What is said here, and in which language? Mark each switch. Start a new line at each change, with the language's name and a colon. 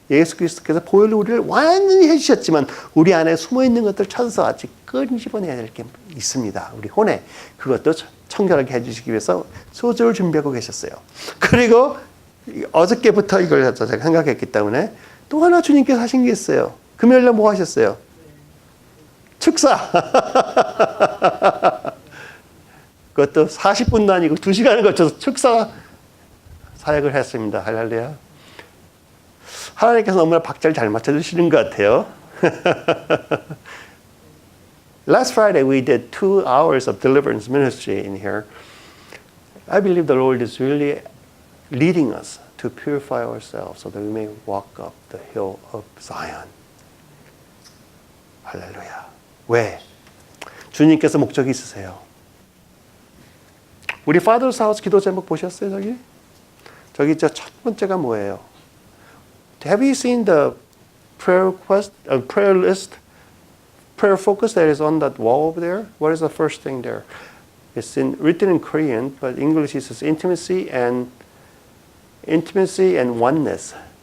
Korean: 예수 그리스도께서 보혈로 우리를 완전히 해주셨지만 우리 안에 숨어있는 것들 찾아서 아직 끄집어내야 될 게 있습니다. 우리 혼에 그것도 청결하게 해주시기 위해서 소주를 준비하고 계셨어요. 그리고 어저께부터 이걸 제가 생각했기 때문에 또 하나 주님께서 하신 게 있어요. 금요일날 뭐 하셨어요? 축사. 그것도 40분도 아니고 2시간을 거쳐서 축사 사역을 했습니다. 할렐루야. 하나님께서 너무나 박자를 잘 맞춰주시는 것 같아요.
English: Last Friday we did 2 hours of deliverance ministry in here. I believe the Lord is really leading us to purify ourselves so that we may walk up the hill of Zion.
Korean: 할렐루야. 왜? 주님께서 목적이 있으세요. 우리 Father's House 기도 제목 보셨어요, 저기? 저기 첫 번째가 뭐예요?
English: Have you seen the prayer list, prayer focus that is on that wall over there? What is the first thing there? It's written in Korean, but English it says intimacy and oneness.